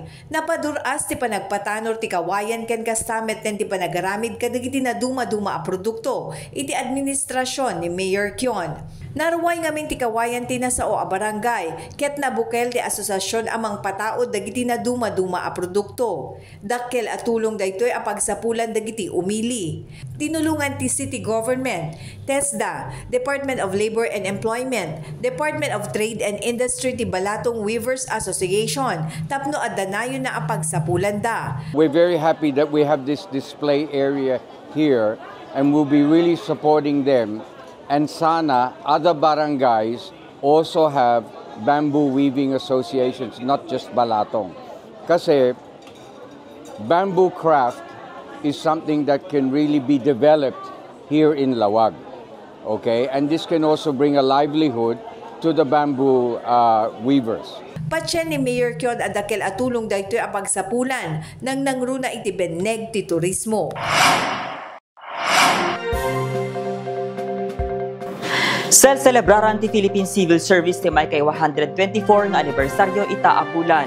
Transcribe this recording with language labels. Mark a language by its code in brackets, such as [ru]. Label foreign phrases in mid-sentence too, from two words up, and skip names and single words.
[ilo] Napaduras ti panagpatanor ti kawayan ken kastamet ken ti panagaramid kadagiti na duma-duma a produkto iti administrasyon ni Mayor Kion. Naruway ngamin ti kawayan ti nasao a barangay, ket nabukel ti asosasyon amang pataod dagiti na duma-duma a produkto. Dakkel at tulong daytoy a pagsapulan dagiti umili. Tinulungan ti City Government, TESDA, Department of Labor and Employment, Department of Trade and Industry ti Balatong Weavers Association, tapno at danayon na a pagsapulan da. [en] We're very happy that we have this display area here and we'll be really supporting them. And sana other barangays also have bamboo weaving associations, not just Balatong. Kasi bamboo craft is something that can really be developed here in Lawag. Okay? And this can also bring a livelihood to the bamboo weavers. [ilo] Patyan ni Mayor Kion adakkel atulong daytoy a pagsapulan nang nangruna iti beneg ti turismo. Celebraran ti Philippine Civil Service ti may kay 124 nga anibersaryo itaapulan.